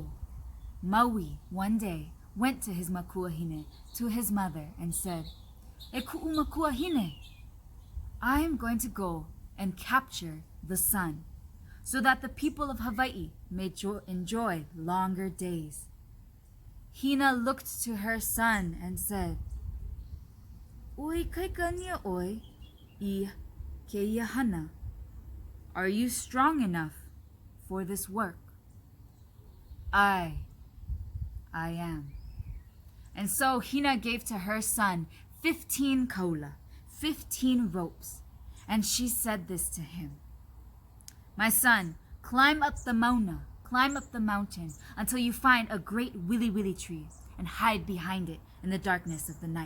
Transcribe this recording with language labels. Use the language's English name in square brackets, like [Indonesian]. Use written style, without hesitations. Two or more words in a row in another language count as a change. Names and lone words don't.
[English] Maui one day went to his makuahine, to his mother, and said, [Hawaiian] "E ku'u makuahine, [English] I am going to go and capture the sun so that the people of Hawaii may enjoy longer days." Hina looked to her son and said, [Hawaiian] "Oi kaikania oi I ke ia hana. [English] Are you strong enough for this work?" I am. And so Hina gave to her son 15 kaula, 15 ropes, and she said this to him: "My son, climb up the mauna, climb up the mountain until you find a great wili tree and hide behind it in the darkness of the night.